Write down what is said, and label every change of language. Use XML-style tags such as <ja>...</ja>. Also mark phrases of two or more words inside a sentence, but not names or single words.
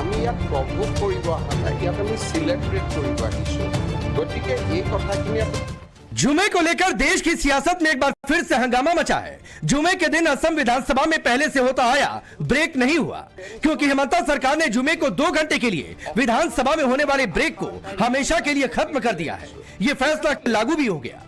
<as>ইয়াত প্ৰভোগ কৰিব অহা নাই, ইয়াত আমি সিলেব্ৰেট কৰিব আহিছো। গতিকে এই কথাখিনি</as> <hi>जुमे को लेकर देश की सियासत में एक बार फिर से हंगामा मचा है। जुमे के दिन असम विधानसभा में पहले से होता आया ब्रेक नहीं हुआ, क्योंकि हेमंता सरकार ने जुमे को 2 घंटे के लिए विधानसभा में होने वाले ब्रेक को हमेशा के लिए खत्म कर दिया है। ये फैसला लागू भी हो गया।</hi>